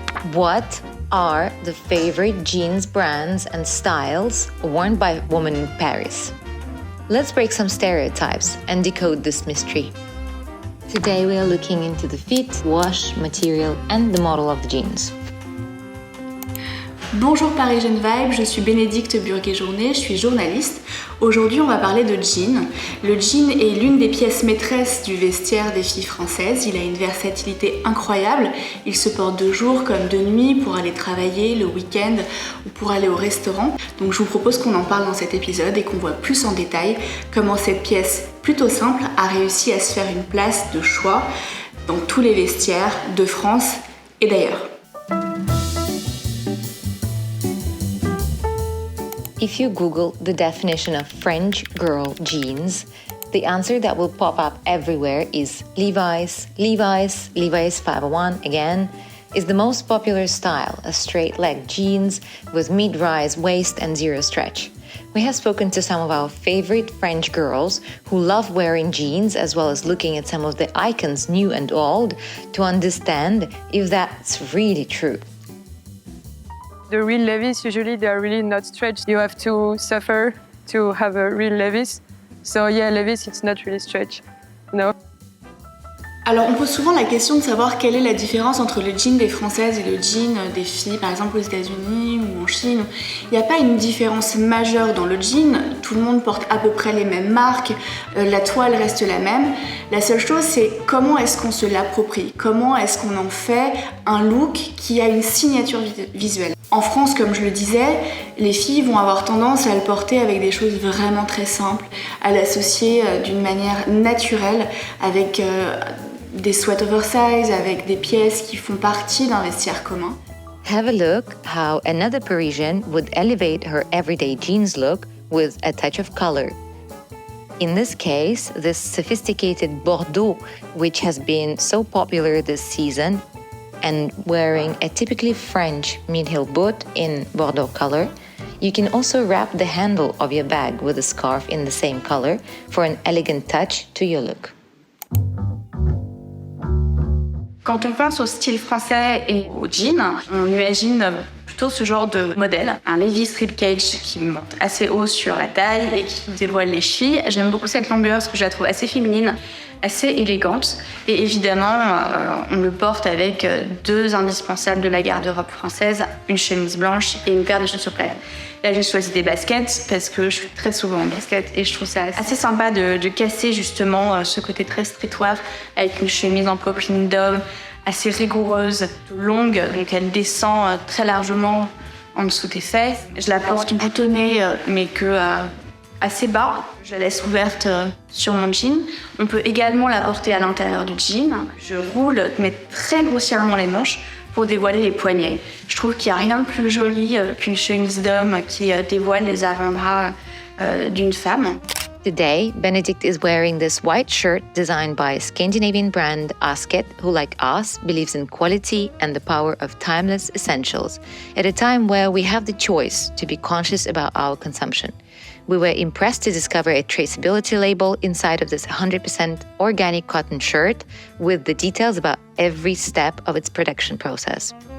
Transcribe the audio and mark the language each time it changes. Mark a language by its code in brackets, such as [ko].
[en] What are the favorite jeans brands and styles worn by women in Paris? Let's break some stereotypes and decode this mystery. Today we are looking into the fit, wash, material and the model of the jeans. [fr] Bonjour Parisienne Vibe, je suis Bénédicte Burguet-Journet, je suis journaliste. Aujourd'hui on va parler de jean. Le jean est l'une des pièces maîtresses du vestiaire des filles françaises. Il a une versatilité incroyable. Il se porte de jour comme de nuit pour aller travailler, le week-end ou pour aller au restaurant. Donc je vous propose qu'on en parle dans cet épisode et qu'on voit plus en détail comment cette pièce plutôt simple a réussi à se faire une place de choix dans tous les vestiaires de France et d'ailleurs. [en] If you Google the definition of French girl jeans, the answer that will pop up everywhere is Levi's. Levi's 501 again is the most popular style, a straight-leg jeans with mid-rise waist and zero stretch. We have spoken to some of our favorite French girls who love wearing jeans as well as looking at some of the icons new and old to understand if that's really true. The real Levi's, usually they are really not stretched. You have to suffer to have a real Levi's. So yeah, Levi's, it's not really stretched, no. [fr] Alors on pose souvent la question de savoir quelle est la différence entre le jean des Françaises et le jean des filles, par exemple aux États-Unis ou en Chine. Il n'y a pas une différence majeure dans le jean, tout le monde porte à peu près les mêmes marques, la toile reste la même. La seule chose c'est comment est-ce qu'on se l'approprie, comment est-ce qu'on en fait un look qui a une signature visuelle. En France, comme je le disais, les filles vont avoir tendance à le porter avec des choses vraiment très simples, à l'associer d'une manière naturelle avec des sweats oversize, avec des pièces qui font partie d'un vestiaire commun. [en] Have a look how another Parisian would elevate her everyday jeans look with a touch of color. In this case, this sophisticated Bordeaux, which has been so popular this season, and wearing a typically French mid-heel boot in Bordeaux color, you can also wrap the handle of your bag with a scarf in the same color for an elegant touch to your look. [fr] Quand on pense au style français et au jean, on imagine plutôt ce genre de modèle. Un Levi's ribcage qui monte assez haut sur la taille et qui dévoile les chevilles. J'aime beaucoup cette longueur parce que je la trouve assez féminine, assez élégante. Et évidemment, on le porte avec deux indispensables de la garde-robe française, une chemise blanche et une paire de chaussures plates. Là, j'ai choisi des baskets parce que je suis très souvent en basket et je trouve ça assez sympa de casser justement ce côté très streetwear avec une chemise en popeline d'homme assez rigoureuse, longue, donc elle descend très largement en dessous des fesses. Je la porte boutonnée mais que assez bas. Je la laisse ouverte sur mon jean. On peut également la porter à l'intérieur du jean. Je roule mais très grossièrement les manches pour dévoiler les poignets. Je trouve qu'il n'y a rien de plus joli qu'une chemise d'homme qui dévoile les avant-bras d'une femme. [en] Today, Benedict is wearing this white shirt designed by Scandinavian brand Asket, who, like us, believes in quality and the power of timeless essentials, at a time where we have the choice to be conscious about our consumption. We were impressed to discover a traceability label inside of this 100% organic cotton shirt with the details about every step of its production process.